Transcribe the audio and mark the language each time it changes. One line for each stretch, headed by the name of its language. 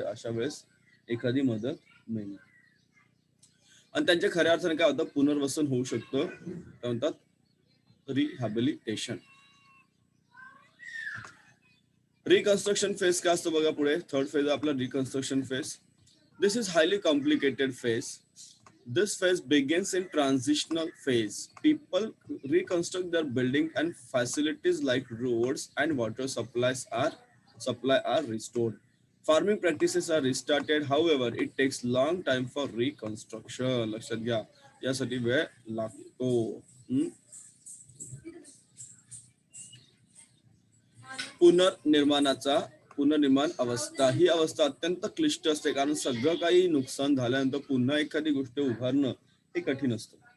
Marathi: अशा वेळेस एखादी मदत मिळणे आणि त्यांच्या खऱ्या अर्थाने काय होतं, पुनर्वसन होऊ शकतं. काय म्हणतात? रिहॅबिलिटेशन. रिकन्स्ट्रक्शन फेज काय असतो बघा पुढे. थर्ड फेज आपला reconstruction phase.
English: This is highly complicated phase. This phase begins in transitional phase. People reconstruct their building and facilities like roads and water supply are restored. Farming practices are restarted. However, it takes long time for reconstruction.
Marathi: लक्षात घ्या, यासाठी वेळ लागतो. हम्म. पुनर्निर्माणाचा पुनर्निर्माण अवस्था, ही अवस्था अत्यंत क्लिष्ट असते, कारण सगळं काही नुकसान झाल्यानंतर पुन्हा एखादी गोष्ट उभारणं हे कठीण असतं.